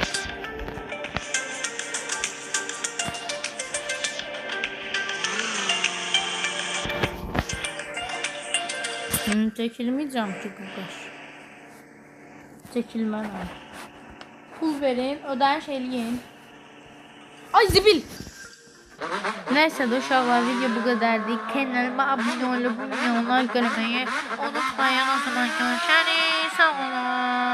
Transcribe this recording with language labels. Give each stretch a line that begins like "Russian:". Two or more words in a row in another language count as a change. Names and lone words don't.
Azerbaijani: Çəkilməyəcəm ki qaqaş. Çəkilmərəm. Pul verin, ödəniş eləyin. Ay zibil. Neyse de uşaqlar,
Turkish: video bu kadardı. Kanalıma abone olup like görmeyi unutmayın. O zaman görüşürüz. Sağ olun.